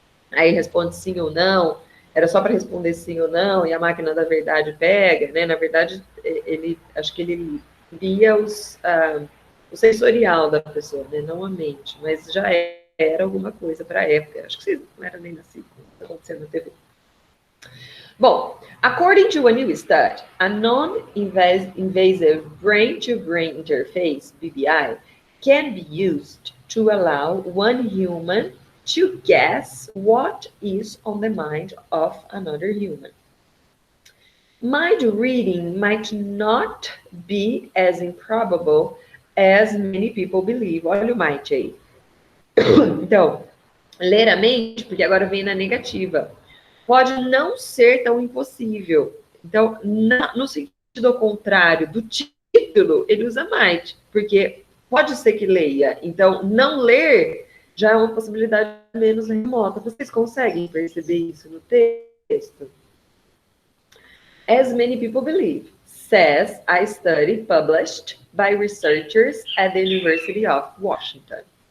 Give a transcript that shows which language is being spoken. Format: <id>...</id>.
<pt>Aí responde sim ou não. Era só para responder sim ou não, e a máquina da verdade pega, né? Na verdade, acho que ele via o sensorial da pessoa, né? Não a mente, mas já era alguma coisa para a época. Acho que vocês não eram nem nascidos, está acontecendo na TV.</pt> <en>Bom, according to a new study, a non-invasive brain-to-brain interface, BBI, can be used to allow one human to guess what is on the mind of another human. Mind reading might not be as improbable as many people believe.</en> <pt>Olha o might aí. Então, ler a mente, porque agora vem na negativa, pode não ser tão impossível. Então, no sentido contrário do título, ele usa might, porque pode ser que leia. Então, não ler já é uma possibilidade menos remota. Vocês conseguem perceber isso no texto?</pt> <en>As many people believe, says a study published by researchers at the University of Washington.</en>